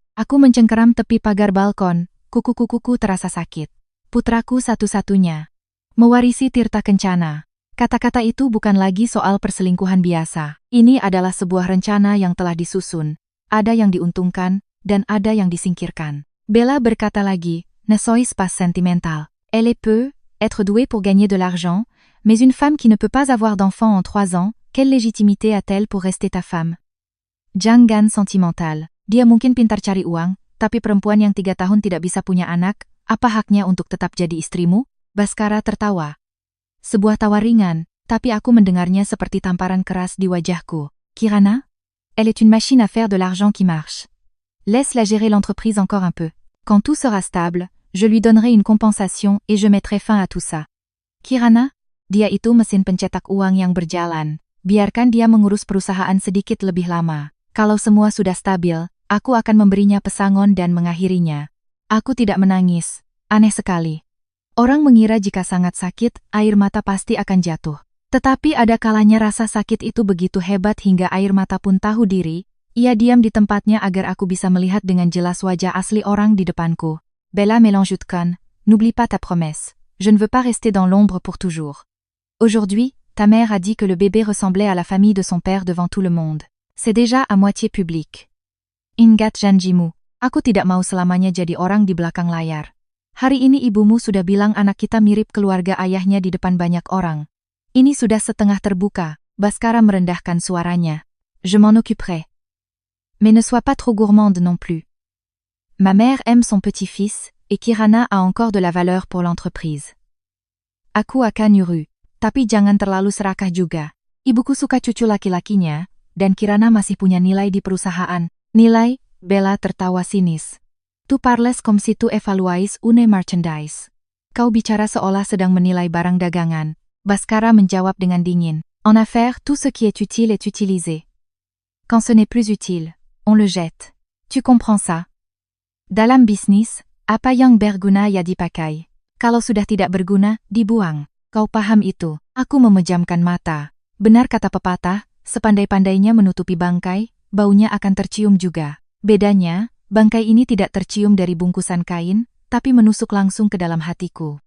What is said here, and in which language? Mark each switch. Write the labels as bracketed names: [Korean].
[Indonesian] Aku mencengkeram tepi pagar balkon, kuku-kukuku terasa sakit. Putraku satu-satunya. Mewarisi Tirta Kencana. Kata-kata itu bukan lagi soal perselingkuhan biasa. Ini adalah sebuah rencana yang telah disusun. Ada yang diuntungkan, dan ada yang disingkirkan. Bella berkata lagi, [French] ne sois pas sentimental. Elle peut être douée pour gagner de l'argent, mais une femme qui ne peut pas avoir d'enfant en 3 ans, quelle légitimité a-t-elle pour rester ta femme? [Indonesian] Jangan sentimental. Dia mungkin pintar cari uang, tapi perempuan yang 3 tahun tidak bisa punya anak, apa haknya untuk tetap jadi istrimu? Baskara tertawa. Sebuah tawa ringan, tapi aku mendengarnya seperti tamparan keras di wajahku. Kirana? [French] Elle est une machine à faire de l'argent qui marche. Laisse-la gérer l'entreprise encore un peu. Quand tout sera stable, je lui donnerai une compensation et je mettrai fin à tout ça. [Indonesian] Kirana? Dia itu mesin pencetak uang yang berjalan. Biarkan dia mengurus perusahaan sedikit lebih lama. Kalau semua sudah stabil, aku akan memberinya pesangon dan mengakhirinya. Aku tidak menangis. Aneh sekali. Orang mengira jika sangat sakit, air mata pasti akan jatuh. Tetapi ada kalanya rasa sakit itu begitu hebat hingga air mata pun tahu diri. Ia diam di tempatnya agar aku bisa melihat dengan jelas wajah asli orang di depanku. Bella melanjutkan, [French] n'oublie pas ta promesse. Je ne veux pas rester dans l'ombre pour toujours. Aujourd'hui, ta mère a dit que le bébé ressemblait à la famille de son père devant tout le monde. C'est déjà à moitié public. [Indonesian] Ingat janjimu. Aku tidak mau selamanya jadi orang di belakang layar. Hari ini ibumu sudah bilang anak kita mirip keluarga ayahnya di depan banyak orang. Ini sudah setengah terbuka. Baskara merendahkan suaranya. [French] Je m'en occuperai. Mais ne sois pas trop gourmande non plus. Ma mère aime son petit-fils, et Kirana a encore de la valeur pour l'entreprise. [Indonesian] Aku akan nyuruh, tapi jangan terlalu serakah juga. Ibuku suka cucu laki-lakinya, dan Kirana masih punya nilai di perusahaan. Nilai? Bella tertawa sinis. [French] Tu parles comme si tu évaluais une marchandise. [Indonesian] Kau bicara seolah sedang menilai barang dagangan. Baskara menjawab dengan dingin. [French] En affaires, tout ce qui est utile est utilisé. Quand ce n'est plus utile, on le jette. Tu comprends ça? [Indonesian] Dalam bisnis, apa yang berguna ya dipakai. Kalau sudah tidak berguna, dibuang. Kau paham itu? Aku memejamkan mata. Benar kata pepatah, sepandai-pandainya menutupi bangkai, baunya akan tercium juga. Bedanya, bangkai ini tidak tercium dari bungkusan kain, tapi menusuk langsung ke dalam hatiku.